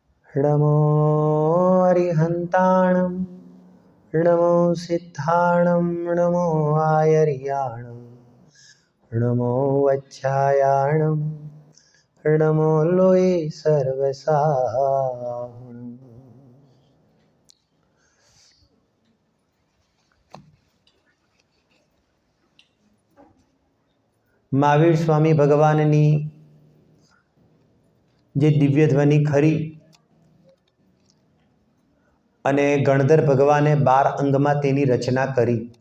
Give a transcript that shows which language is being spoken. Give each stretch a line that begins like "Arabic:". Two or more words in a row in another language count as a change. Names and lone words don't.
Prakrit languages: नमो अरिहन्ताणं नमो सिद्धाणं नमो आयर्याणं नमो वच्छायाणं नमो लोये सर्वसाहुणम्।
Gujarati: મહાવીર સ્વામી ભગવાનની જે દિવ્ય ધ્વનિ ખરી અને ગણધર ભગવાને 12 અંગમાં તેની રચના કરી।